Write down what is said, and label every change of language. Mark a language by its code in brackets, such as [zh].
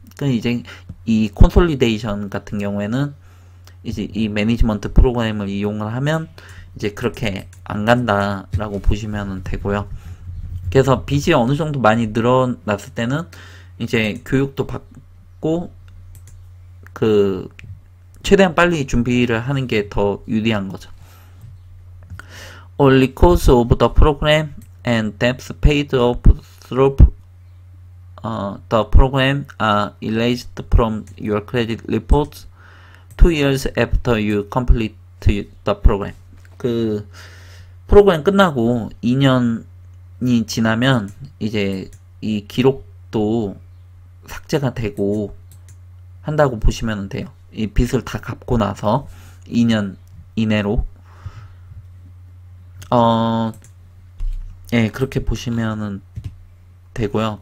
[ko] 그 이제 이 콘솔리데이션 같은 경우에는 이제 이 매니지먼트 프로그램을 이용을 하면 이제 그렇게 안 간다라고 보시면 되고요. 그래서 빚이 어느 정도 많이 늘어났을 때는 이제 교육도 받고 그 최대한 빨리 준비를 하는 게 더 유리한 거죠. [en] All costs of the program and debts paid off through the program are erased from your credit reports 2 years after you complete the program. [ko] 그 프로그램 끝나고 2년이 지나면 이제 이 기록도 삭제가 되고 한다고 보시면 돼요. 이 빚을 다 갚고 나서 2년 이내로 예, 그렇게 보시면은 되고요.